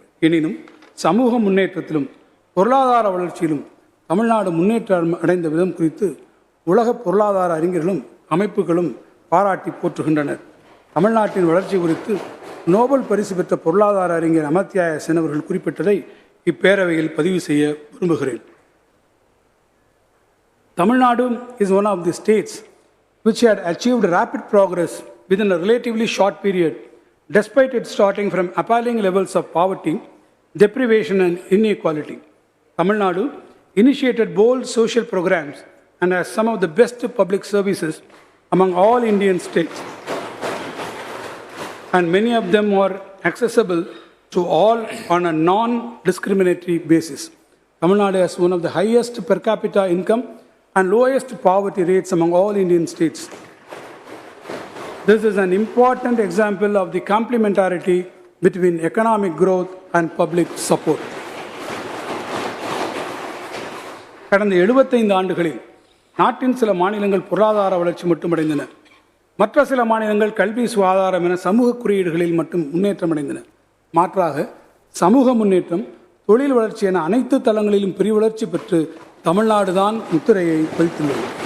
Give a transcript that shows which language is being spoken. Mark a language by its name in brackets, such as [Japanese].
[Tamil] எனினும் சமூக முன்னேற்றத்திலும் பொருளாதார வளர்ச்சியிலும் தமிழ்நாடு முன்னேற்றம் அடைந்த விதம் குறித்து உலக பொருளாதார அறிஞர்களும் அமைப்புகளும் பாராட்டி போற்றுகின்றனர். தமிழ்நாட்டின் வளர்ச்சி குறித்து நோபல் பரிசு பெற்ற பொருளாதார அறிஞர் அமர்த்தியா சென் அவர்கள் குறிப்பிட்டதை இப்பேரவையில் பதிவு செய்ய விரும்புகிறேன். [English] Tamil is one of the states which had achieved rapid progress within a relatively short period, despite its starting from appalling levels of poverty, deprivation and inequality. Tamil Nadu initiated bold social programs and has some of the best public services among all Indian states, and many of them are accessible to all on a non-discriminatory basis. Tamil Nadu has one of the highest per capita income and lowest poverty rates among all Indian states. This is an important example of the complementarity between economic growth and public support. [Tamil] கடந்த 75 ஆண்டுகளில் நாட்டின் சில மாநிலங்கள் பொருளாதார வளர்ச்சி மட்டுமடைந்தன. மற்ற சில மாநிலங்கள் கல்வி, சுகாதாரம் என சமூக குறியீடுகளில் மட்டும் முன்னேற்றம் அடைந்தன. மாற்றாக சமூக முன்னேற்றம், தொழில் வளர்ச்சி என அனைத்து தளங்களிலும் பெரிய வளர்ச்சி பெற்று தமிழ்நாடு தான் முத்திரையை பதித்துள்ளது.